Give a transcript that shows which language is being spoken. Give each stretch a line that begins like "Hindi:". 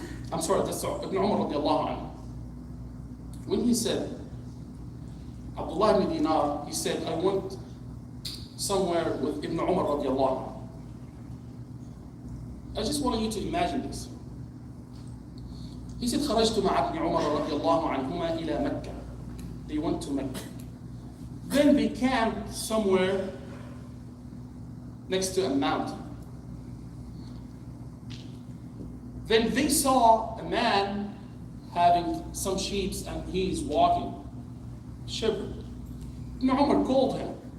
English: I'm sorry, that's Ibn Umar radiallahu anhu. When he said, Abdullah ibn Dinar, he said, I went somewhere with Ibn Umar radiallahu anhu. I just want you to imagine this. He said,
Arabic: خرجت مع ابن عمر رضي الله عنهما إلى مكة.
English: They went to Mecca. Then they camped somewhere next to a mountain. Then they saw a man having some sheep and he's walking. Shepherd. Ibn Umar called him.